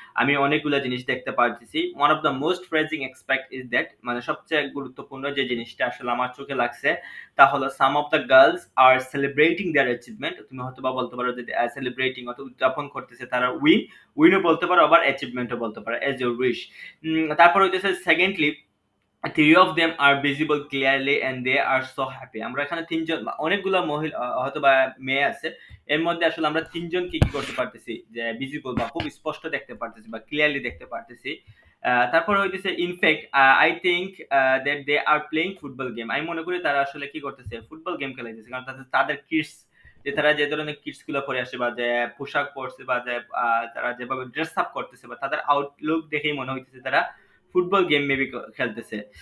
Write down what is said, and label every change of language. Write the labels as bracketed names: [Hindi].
[Bangla] আমি অনেকগুলা জিনিস দেখতে পারতেছি। [English] one of the most prizing aspect is that, [Bangla] মানে সবচেয়ে গুরুত্বপূর্ণ যে জিনিসটা আসলে আমার চোখে লাগছে তা হলো [English] Some of the girls are celebrating their achievement. [Bangla] তুমি হয়তোবা বলতে পারো যে সেলিব্রেটিং অর্থাৎ উদযাপন করতেছে তারা উইনও বলতে পারো, আবার অ্যাচিভমেন্টও বলতে পারো, [English] As your wish. [Bangla] তারপর হইতেছে secondly [English] three of them are visible clearly and they are so happy. [Bangla] আমরা এখানে তিনজন অনেকগুলা মহিলা হয়তো বা মেয়ে আছে, এর মধ্যে আসলে আমরা তিনজনকে কি করতে পারতেছি যে ভিজিবল বা খুব স্পষ্ট দেখতে পারতেছি বা ক্লিয়ারলি দেখতে পারতেছি। তারপর হইতেছে [English] In fact I think that they are playing football game. [Bangla] আমি মনে করি তারা আসলে কি করতেছে ফুটবল গেম খেলাইতেছে, কারণ তাদের কিডস যে তারা যে ধরনের কিডস গুলো পরে আসে বা যে পোশাক পরছে বা যে তারা যেভাবে ড্রেস আপ করতেছে বা তাদের আউটলুক দেখেই মনে হইতেছে তারা ফুটবল গেম মেবি খেলতেছে।